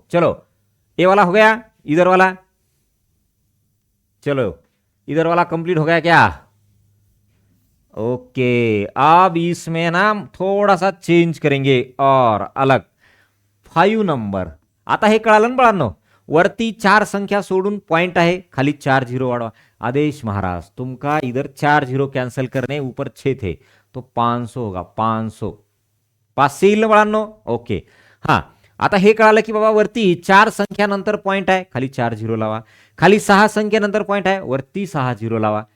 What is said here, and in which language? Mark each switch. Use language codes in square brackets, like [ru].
[hi] चलो, ये वाला हो गया, इधर वाला. चलो, इधर वाला कंप्लीट हो गया क्या? ओके, अब इसमें ना थोड़ा सा चेंज करेंगे और अलग. [mr] 5 नंबर. आता हे कळालं ना बाळांनो? वरती 4 संख्या सोडून पॉइंट आहे, खाली 4 0 वाढवा. [hi] आदेश महाराज, तुमका इधर 4 0 कैंसिल करने, ऊपर 6 थे तो 500 होगा. [mr] 500 पास से येईल ना बाळांनो? ओके. हा, आता हे कळालं की बाबा वरती 4 संख्यानंतर पॉइंट आहे, खाली 4 0 लावा. खाली 6 संख्येनंतर पॉइंट आहे, वरती 6 0 लावा.